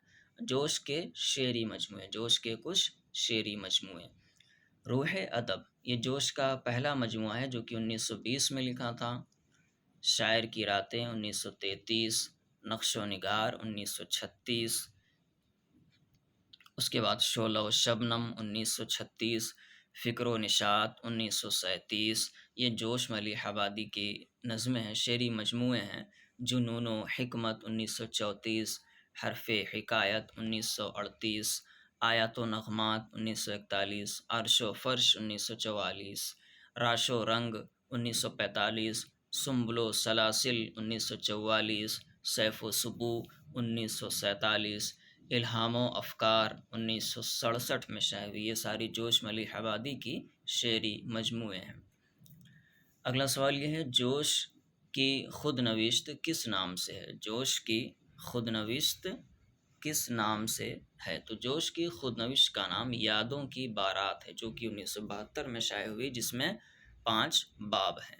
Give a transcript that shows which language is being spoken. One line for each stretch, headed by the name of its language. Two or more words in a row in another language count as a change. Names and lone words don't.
Urdu: جوش کے شعری مجموعے، جوش کے کچھ شعری مجموعے۔ روح ادب یہ جوش کا پہلا مجموعہ ہے جو کہ 1920 میں لکھا تھا۔ شاعر کی راتیں 1933، نقش و نگار 1936، اس کے بعد شعلہ و شبنم 1936، فکر و نشاط 1937، یہ جوش ملیح آبادی کی نظمیں ہیں، شعری مجموعے ہیں۔ جنون و حکمت 1934، حرف حکایت 1938، آیات و نغمات 1941، عرش و فرش 1944، راش و رنگ 1945، سنبل و سلاسل 1944، سیف و سبو 1947، الہام و افکار 1967 میں شائع ہوئی۔ یہ ساری جوش ملیح آبادی کی شعری مجموعے ہیں۔ اگلا سوال یہ ہے جوش کی خود نوشت کس نام سے ہے؟ جوش کی خود نوشت کس نام سے ہے؟ تو جوش کی خود نوشت کا نام یادوں کی بارات ہے جو کہ 1972 میں شائع ہوئی، جس میں 5 باب ہیں۔